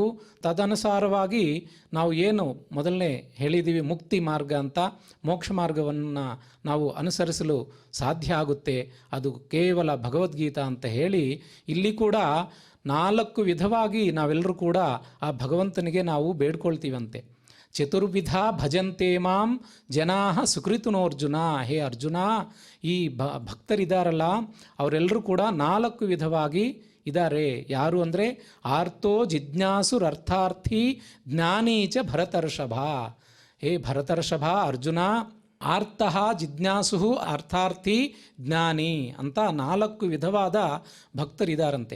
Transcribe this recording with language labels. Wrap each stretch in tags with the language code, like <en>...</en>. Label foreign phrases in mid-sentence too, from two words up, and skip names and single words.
<kn>ತದನುಸಾರವಾಗಿ ನಾವು ಏನು ಮೊದಲನೇ ಹೇಳಿದ್ದೀವಿ ಮುಕ್ತಿ ಮಾರ್ಗ ಅಂತ, ಮೋಕ್ಷ ಮಾರ್ಗವನ್ನು ನಾವು ಅನುಸರಿಸಲು ಸಾಧ್ಯ ಆಗುತ್ತೆ. ಅದು ಕೇವಲ ಭಗವದ್ಗೀತಾ ಅಂತ ಹೇಳಿ ಇಲ್ಲಿ ಕೂಡ 4 ವಿಧವಾಗಿ ನಾವೆಲ್ಲರೂ ಕೂಡ ಆ ಭಗವಂತನಿಗೆ ನಾವು ಬೇಡ್ಕೊಳ್ತೀವಂತೆ.</kn> <sa>ಚತುರ್ವಿಧ ಭಜಂತೆ ಮಾಂ ಜನಾ ಸುಕೃತನೋರ್ಜುನ.</sa> <kn>ಹೇ ಅರ್ಜುನ, ಈ ಭಕ್ತರಿದ್ದಾರಲ್ಲ ಅವರೆಲ್ಲರೂ ಕೂಡ 4 ವಿಧವಾಗಿ ಇದ್ದಾರೆ. ಯಾರು ಅಂದರೆ</kn> <sa>ಆರ್ತೋ ಜಿಜ್ಞಾಸುರರ್ಥಾರ್ಥಿ ಜ್ಞಾನೀಚ ಭರತರ್ಷಭ.</sa> <kn>ಹೇ ಭರತರ್ಷಭ, ಅರ್ಜುನ,</kn> <sa>ಆರ್ತಃ ಜಿಜ್ಞಾಸು ಅರ್ಥಾರ್ಥಿ ಜ್ಞಾನಿ</sa> <kn>ಅಂತ 4 ವಿಧವಾದ ಭಕ್ತರಿದ್ದಾರಂತೆ.</kn>